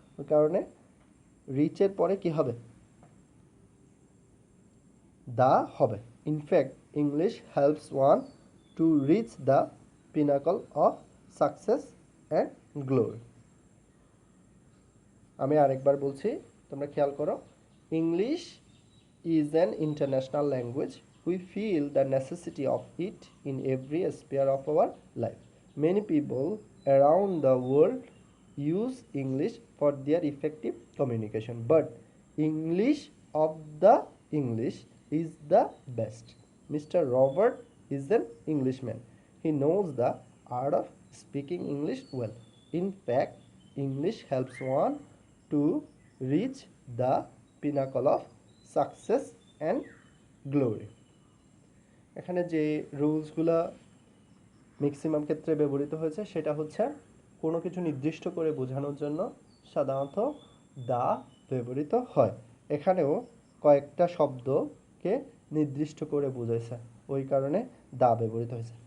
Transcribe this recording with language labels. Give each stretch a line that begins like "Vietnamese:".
Bangla: ওই কারণে রিচের পরে কি হবে? দা হবে।
English: In fact English helps one to reach the pinnacle of success and glory.
Bangla: আমি আরেকবার বলছি, তোমরা খেয়াল করো।
English: English is an international language. We feel the necessity of it in every sphere of our life. Many people around the world use English for their effective communication, but English of the English is the best. Mr. Robert is an Englishman. He knows the art of speaking English well. In fact, English helps one to reach the pinnacle of success and glory.
Bangla: এখানে যে রুলসগুলো maximum ক্ষেত্রে ব্যবহৃত হয়েছে সেটা হচ্ছে কোনো কিছু নির্দিষ্ট করে বোঝানোর জন্য সাধারণত দা ব্যবহৃত হয়। এখানেও কয়েকটা শব্দকে নির্দিষ্ট করে বোঝাইছে, ওই কারণে দা ব্যবহৃত হয়েছে।